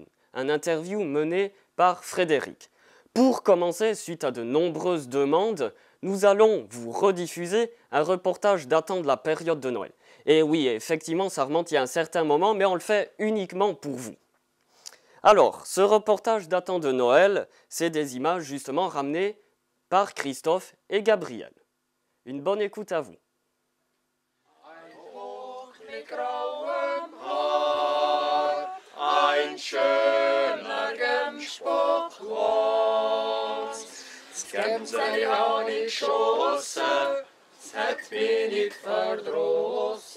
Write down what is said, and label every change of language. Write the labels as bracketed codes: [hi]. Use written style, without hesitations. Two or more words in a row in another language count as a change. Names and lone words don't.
[fr] Un interview mené par Frédéric. Pour commencer, suite à de nombreuses demandes, nous allons vous rediffuser un reportage datant de la période de Noël. Et oui, effectivement, ça remonte il y a un certain moment, mais on le fait uniquement pour vous. Alors, ce reportage datant de Noël, c'est des images justement ramenées par Christophe et Gabriel. Une bonne écoute à vous. [gsw] Ein schöner Gemsbockwas. Das Gemseli han ich geschossen, es hat mich nicht verdrossen.